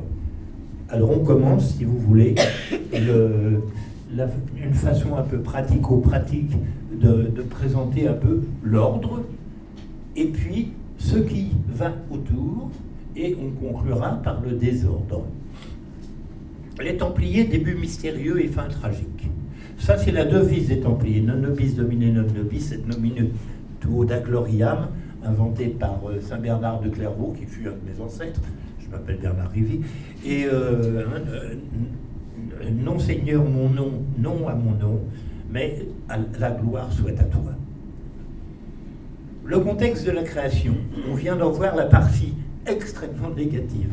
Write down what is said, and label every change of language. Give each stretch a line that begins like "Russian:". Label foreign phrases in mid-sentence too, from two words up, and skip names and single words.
French: Alors on commence, si vous voulez, une façon un peu pratico-pratique de présenter un peu l'ordre, et puis ce qui va autour, et on conclura par le désordre. Les Templiers, début mystérieux et fin tragique. Ça, c'est la devise des Templiers.
Latin: Non nobis domine non nobis et nomine tuo da gloriam,
French: inventé par Saint Bernard de Clairvaux, qui fut un de mes ancêtres. Je m'appelle Bernard Rivy. Et non Seigneur mon nom, non à mon nom, mais la gloire soit à toi. Le contexte de la création, on vient d'en voir la partie extrêmement négative.